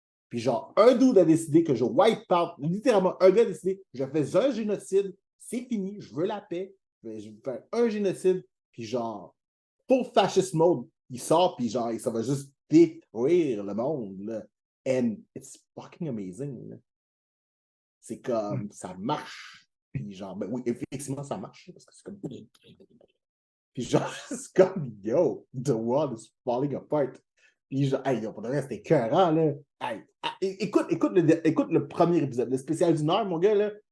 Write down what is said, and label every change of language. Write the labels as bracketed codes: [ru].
[fr] Puis genre, un dude a décidé que je [en] wipe out. [fr] Littéralement, un gars a décidé, je fais un génocide, c'est fini, je veux la paix. Je vais faire un génocide. Puis genre, [en] full fascist mode, [fr] il sort, puis genre, ça va juste détruire le monde. Là. [en] And it's fucking amazing. [fr] Là. C'est comme, ça marche. Puis genre, ben oui, effectivement, ça marche. Parce que c'est comme... Puis genre, c'est comme, yo, [en] the world is falling apart. [fr] Puis genre, hey, yo, pour le reste, c'était écœurant, là. Hey, écoute le premier épisode, le spécial du Nord, mon gars, là.